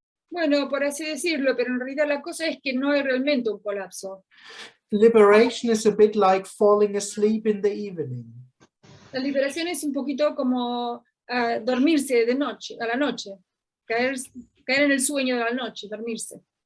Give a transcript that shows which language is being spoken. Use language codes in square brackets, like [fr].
[es] Bueno, por así decirlo, pero en realidad la cosa es que no hay realmente un colapso. [en] Liberation is a bit like falling asleep in the evening. [es] La liberación es un poquito como dormirse de noche, a la noche, caer en el sueño de la noche, dormirse.